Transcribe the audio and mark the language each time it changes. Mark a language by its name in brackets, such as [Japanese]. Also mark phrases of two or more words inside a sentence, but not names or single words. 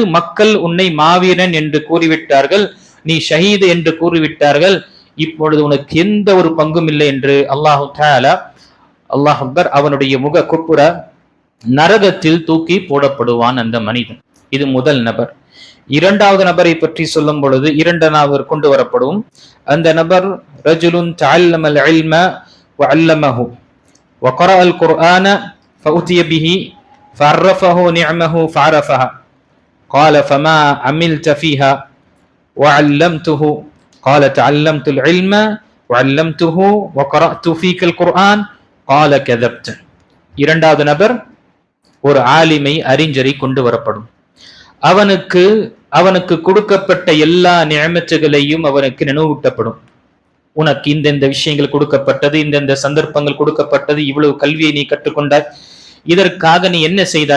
[Tamil] மக்கள் உன்னை மாவீரன் என்று கூறிவிட்டார்கள், நீ ஷஹீத் என்று கூறிவிட்டார்கள், இப்பொழுது உனக்கு எந்த ஒரு பங்கும் இல்லை என்று [Arabic] الله تعالى, الله أكبر, [Tamil] அவனுடைய முக குப்புற நரகத்தில் தூக்கி போடப்படுவான் அந்த மனிதன். இது முதல் நபர். இரண்டாவது நபரை பற்றி சொல்லும் பொழுது 2 நபர் கொண்டு வரப்படும். அந்த நபர் [Arabic] رجل تعلم العلم وعلمه وقرأ القرآن فأتي به فعرفه نعمه فعرفها قال فما عملت فيها وعلمته قال تعلمت العلم وعلمته وقرأت فيك القرآن قال كذبت. [Tamil] இரண்டாவது நபர் ஒரு ஆலிமை, அறிஞரை கொண்டு வரப்படும். அவனுக்கு கொடுக்கப்பட்ட எல்லா நிஅமத்துகளையும் அவனுக்கு நினைவூட்டப்படும். உனக்கு இந்த விஷயங்கள் கொடுக்கப்பட்டது, இந்த சந்தர்ப்பங்கள் கொடுக்கப்பட்டது, இவ்வளவு கல்வியை நீ கற்றுக்கொண்டாய், இதற்காக நீ என்ன செய்தாய்?